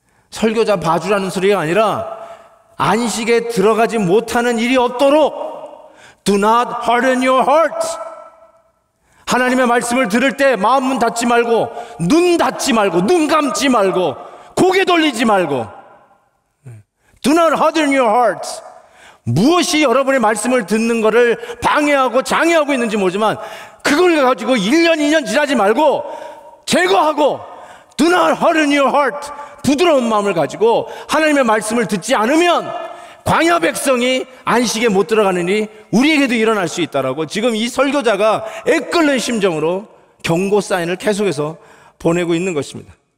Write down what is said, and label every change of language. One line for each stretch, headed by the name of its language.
Korean: 설교자 봐주라는 소리가 아니라 안식에 들어가지 못하는 일이 없도록
English: Do not harden your heart.
Korean: 하나님의 말씀을 들을 때 마음 문 닫지 말고, 눈 닫지 말고, 눈 감지 말고, 고개 돌리지 말고.
English: Do not harden your hearts.
Korean: 무엇이 여러분의 말씀을 듣는 것을 방해하고 장애하고 있는지 모르지만 그걸 가지고 1년, 2년 지나지 말고 제거하고,
English: Do not harden your heart.
Korean: 부드러운 마음을 가지고 하나님의 말씀을 듣지 않으면 광야 백성이 안식에 못 들어가는 일이 우리에게도 일어날 수 있다라고 지금 이 설교자가 애끓는 심정으로 경고 사인을 계속해서 보내고 있는 것입니다.